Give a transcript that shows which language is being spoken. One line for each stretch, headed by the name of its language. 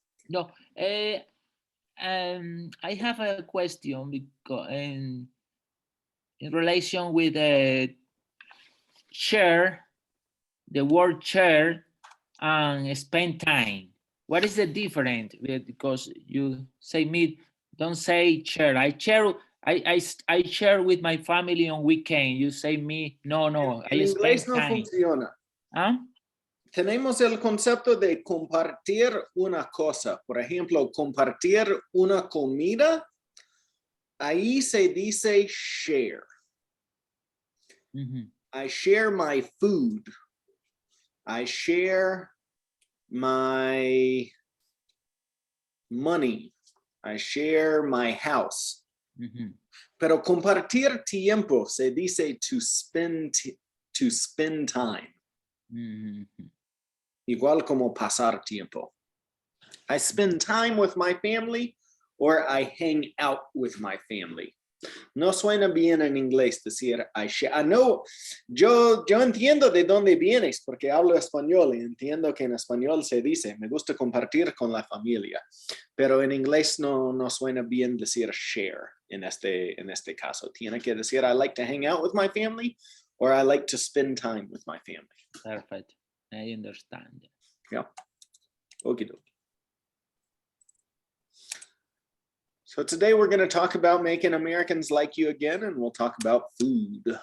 English: No, I have a question because in relation with share, the word share and spend time. What is the difference? Because you say me, don't say share. I share with my family on weekend. You say me, no,
Spanish: En
English: I spend
Spanish: inglés no
English: time.
Spanish: funciona. ¿Ah? Tenemos el concepto de compartir una cosa. Por ejemplo, compartir una comida. Ahí se dice share.
English: I share my food. I share my money. I share my house.
Spanish: Pero compartir tiempo se dice
English: to spend time.
Spanish: Igual como pasar tiempo.
English: I spend time with my family or I hang out with my family.
Spanish: No suena bien en inglés decir
English: I share.
Spanish: No, yo entiendo de dónde vienes porque hablo español y entiendo que en español se dice me gusta compartir con la familia, pero en inglés no suena bien decir share en este caso. Tiene que decir
English: I like to hang out with my family
Spanish: or I like to spend time with my family.
English: Perfect. I understand. Yeah. Okie dokie. So today we're going to talk about making Americans like you again, and we'll talk about food.